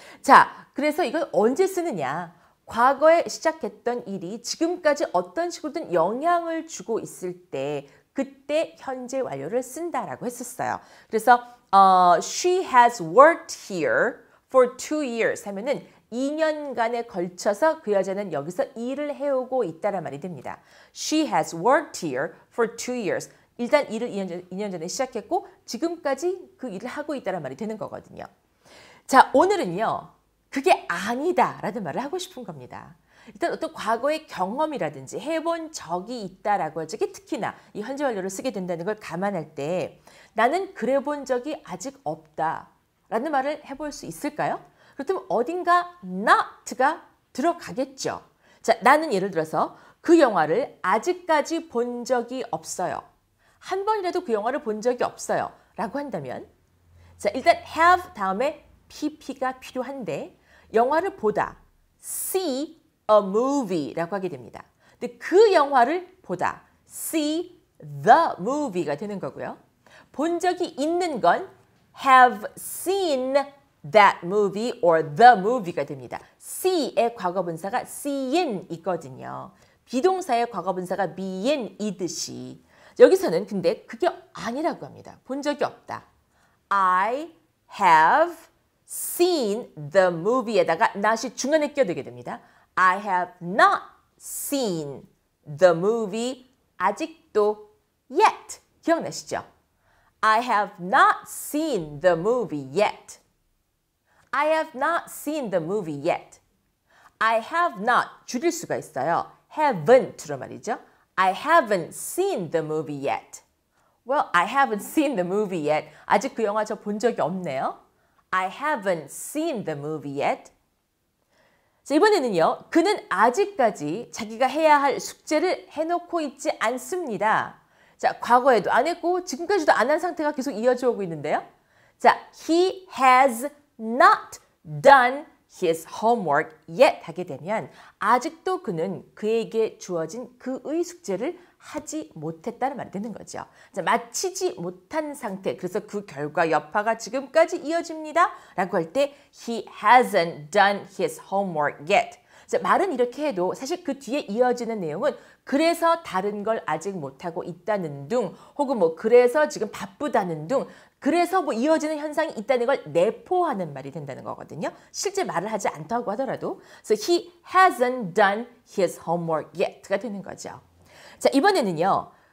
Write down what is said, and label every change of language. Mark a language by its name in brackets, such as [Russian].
[Korean] 자, 그래서 이건 언제 쓰느냐? 과거에 시작했던 일이 지금까지 어떤 식으로든 영향을 주고 있을 때 그때 현재 완료를 쓴다라고 했었어요. 그래서 [English] she has worked here for 2 years [Korean] 하면은 2년간에 걸쳐서 그 여자는 여기서 일을 해오고 있다란 말이 됩니다. [English] She has worked here for 2 years. [Korean] 일단 일을 2년 전에 시작했고 지금까지 그 일을 하고 있다란 말이 되는 거거든요. 자, 오늘은요. 그게 아니다 라는 말을 하고 싶은 겁니다. 일단 어떤 과거의 경험이라든지 해본 적이 있다라고 할 적에 특히나 이 현재 완료를 쓰게 된다는 걸 감안할 때 나는 그래 본 적이 아직 없다 라는 말을 해볼 수 있을까요? 그렇다면 어딘가 not가 들어가겠죠. 자, 나는 예를 들어서 그 영화를 아직까지 본 적이 없어요. 한 번이라도 그 영화를 본 적이 없어요. 라고 한다면 자, 일단 have 다음에 pp가 필요한데 영화를 보다 [English] see a movie [Korean] 라고 하게 됩니다. 근데 그 영화를 보다 [English] see the movie [Korean] 가 되는 거고요. 본 적이 있는 건 [English] have seen that movie or the movie [Korean] 가 됩니다. see의 과거분사가 seen이거든요. 비동사의 과거분사가 being이듯이 여기서는 근데 그게 아니라고 합니다. 본 적이 없다. [English] I have seen the movie에다가 not이 [Korean] 중간에 껴들게 됩니다. [English] I have not seen the movie [Korean] 아직도 [English] yet. [Korean] 기억나시죠? [English] I have not seen the movie yet. I have not seen the movie yet. I have not [Korean] 줄일 수가 있어요. haven't로 말이죠. [English] I haven't seen the movie yet. Well, I haven't seen the movie yet. [Korean] 아직 그 영화 저 본 적이 없네요. [English] I haven't seen the movie yet. [Korean] 자, 이번에는요. 그는 아직까지 자기가 해야 할 숙제를 해놓고 있지 않습니다. 자, 과거에도 안 했고 지금까지도 안 한 상태가 계속 이어져 오고 있는데요. 자, [English] he has not done his homework yet [Korean] 하게 되면 아직도 그는 그에게 주어진 그의 숙제를 하지 못했다는 말이 되는 거죠. 자, 마치지 못한 상태, 그래서 그 결과 여파가 지금까지 이어집니다. 라고 할 때 [English] he hasn't done his homework yet. [Korean] 자, 말은 이렇게 해도 사실 그 뒤에 이어지는 내용은 그래서 다른 걸 아직 못하고 있다는 둥 혹은 그래서 지금 바쁘다는 둥 그래서 이어지는 현상이 있다는 걸 내포하는 말이 된다는 거거든요. 실제 말을 하지 않다고 하더라도 [English] So he hasn't done his homework yet [Korean] 가 되는 거죠. 자, 이번에는요.